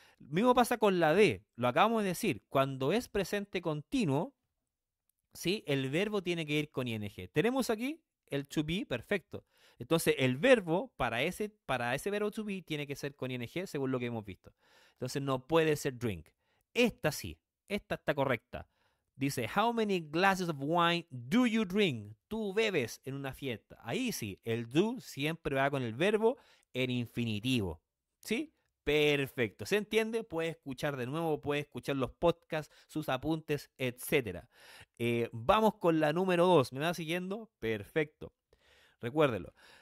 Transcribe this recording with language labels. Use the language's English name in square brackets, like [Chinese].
[Spanish] Mismo pasa con la D, lo acabamos de decir. Cuando es presente continuo, ¿sí? El verbo tiene que ir con ing. Tenemos aquí el to be, perfecto. Entonces, el verbo para ese verbo to be tiene que ser con ing, según lo que hemos visto. Entonces, no puede ser drink. Esta sí, esta está correcta. Dice, [English] how many glasses of wine do you drink? [Spanish] Tú bebes en una fiesta. Ahí sí, el do siempre va con el verbo en infinitivo. ¿Sí? Perfecto. ¿Se entiende? Puede escuchar de nuevo, puede escuchar los podcasts, sus apuntes, etcétera. Vamos con la número 2. ¿Me va siguiendo? Perfecto. Recuérdelo.